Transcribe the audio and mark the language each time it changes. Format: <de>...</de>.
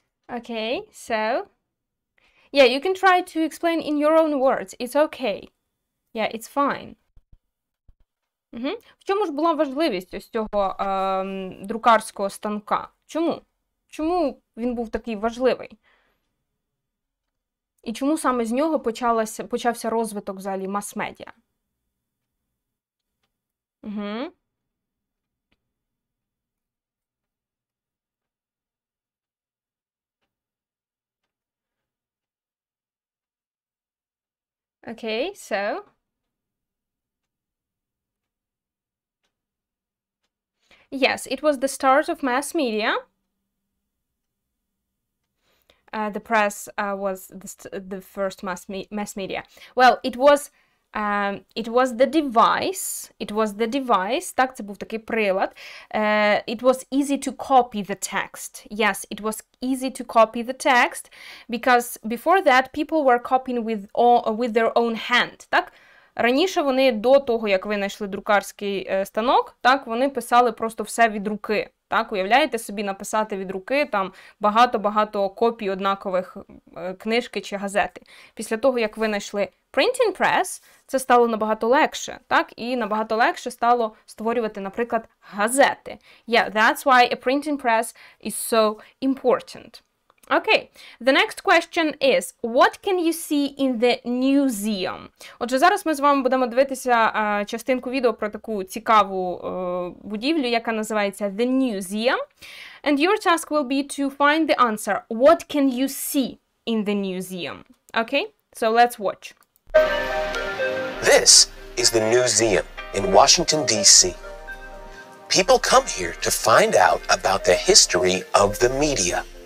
<en>Okay, so yeah, you can try to explain in your own words. It's okay. Yeah, it's fine.</en> <uk>В чому ж була важливість ось цього друкарського станка? Чому? Чому він був такий важливий? І чому саме з нього почався розвиток взагалі мас-медіа?</uk> <en>Okay, so yes, it was the start of mass media. The press was the first mass media. Well, it was the device. It was the device.</en> <uk>Так, це був такий прилад.</uk> <en>It was easy to copy the text. Yes, it was easy to copy the text because before that people were copying with their own hand.</en> <uk>Так? Раніше вони, до того, як винайшли друкарський станок, так, вони писали просто все від руки. Так, уявляєте собі написати від руки там багато-багато копій однакових книжки чи газети. Після того, як винайшли printing press, це стало набагато легше, так, і набагато легше стало створювати, наприклад, газети.</uk> <en>Yeah, that's why a printing press is so important. Okay, the next question is, what can you see in the museum?</en> <uk>Отже, зараз ми з вами будемо дивитися частинку відео про таку цікаву будівлю, яка називається The Museum.</uk> <en>And your task will be to find the answer. What can you see in the museum? Okay, so let's watch. This is the museum in Washington, D.C. People come here to find out about the history of the media.</en>